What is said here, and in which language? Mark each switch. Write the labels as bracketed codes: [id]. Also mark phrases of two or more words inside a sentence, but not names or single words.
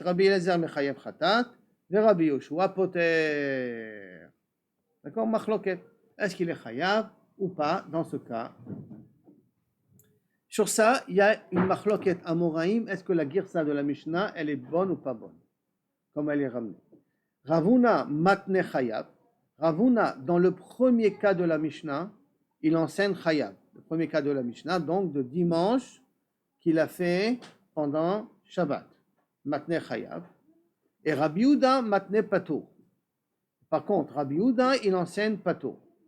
[fr] Rabbi Eliezer [he] מחייב חטאת, [fr] et Rabbi Yoshua Poter. D'accord? Machloket. Est-ce qu'il est Chayav ou pas dans ce cas? Sur ça, il y a une [he] מחלוקת אמוראים. [fr] Est-ce que la girsa de la Mishnah, elle est bonne ou pas bonne? Comme elle est ramenée. [arc] רב הונא מתני חייב. [fr] Ravuna, dans le premier cas de la Mishnah, il enseigne Chayav. Le premier cas de la Mishnah, donc de dimanche, qu'il a fait pendant Shabbat. [arc] מתני חייב. [fr] Et Rabbi Yehuda [arc] מתני פטור. [fr] Par contre, Rabbi Yehuda, il enseigne Pato.